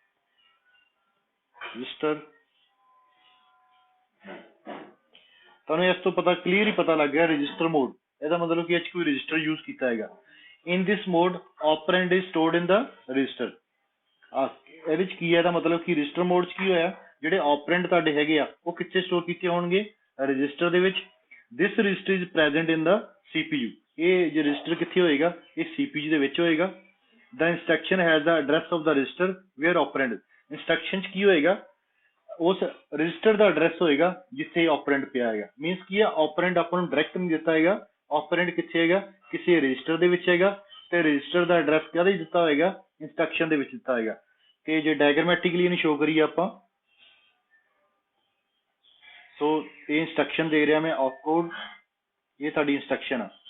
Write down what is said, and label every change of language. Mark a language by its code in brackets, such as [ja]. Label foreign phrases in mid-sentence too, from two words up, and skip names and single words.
[pa] रजिस्टर ਤੁਹਾਨੂੰ ਇਸ ਤੋਂ ਪਤਾ ਕਲੀਅਰ ਹੀ ਪਤਾ ਲੱਗ ਗਿਆ, [en] register mode [pa] ਇਹਦਾ ਮਤਲਬ ਕਿ ਇਹ 'ਚ ਕੋਈ ਰਜਿਸਟਰ ਯੂਜ਼ ਕੀਤਾ ਹੈਗਾ। [en] in this mode operand is stored in the register। [pa] ਇਹਦੇ ਚ ਕੀ ਹੈ, ਇਹਦਾ ਮਤਲਬ ਕਿ [en] register mode [pa] ਚ ਕੀ ਹੋਇਆ, ਜਿਹੜੇ operand ਤੁਹਾਡੇ ਹੈਗੇ ਆ ਉਹ ਕਿੱਥੇ ਸਟੋਰ ਕੀਤੇ ਹੋਣਗੇ, ਰਜਿਸਟਰ ਦੇ ਵਿੱਚ। [en] this register is present in the CPU। [pa] ਇਹ ਜੋ ਰਜਿਸਟਰ ਕਿੱਥੇ ਹੋਏਗਾ, ਇਹ CPU ਦੇ ਵਿੱਚ ਹੋਏਗਾ। [en] the instruction has the address of the register where operand। [pa] instruction ਚ ਕੀ ਹੋਏਗਾ, ਉਸ ਰਜਿਸਟਰ ਦਾ ਐਡਰੈਸ ਹੋਏਗਾ ਜਿੱਥੇ operand ਪਿਆ ਹੈਗਾ। ਮੀਨਸ ਕੀ ਆ, operand ਆਪਾਂ ਨੂੰ ਡਾਇਰੈਕਟ ਨਹੀਂ ਦਿੱਤਾ ਹੈਗਾ, operand ਕਿੱਥੇ ਹੈਗਾ, ਕਿਸੇ ਰਜਿਸਟਰ ਦੇ ਵਿੱਚ ਹੈਗਾ, ਤੇ ਰਜਿਸਟਰ ਦਾ ਐਡਰੈਸ ਕਾਹਦੇ ਦਿੱਤਾ ਹੋਏਗਾ, ਇੰਸਟਰਕਸ਼ਨ ਦੇ ਵਿੱਚ ਦਿੱਤਾ ਹੋਏਗਾ। ਤੇ ਜੇ ਡਾਇਗਰਾਮੈਟਿਕਲੀ ਇਹਨੂੰ ਸ਼ੋ ਕਰੀਏ ਆਪਾਂ, ਸੋ ਇਹ ਇੰਸਟਰਕਸ਼ਨ ਦੇ ਰਿਹਾ ਮੈਂ opcode, ਇਹ ਤੁਹਾਡੀ ਇੰਸਟਰਕਸ਼ਨ ਆ।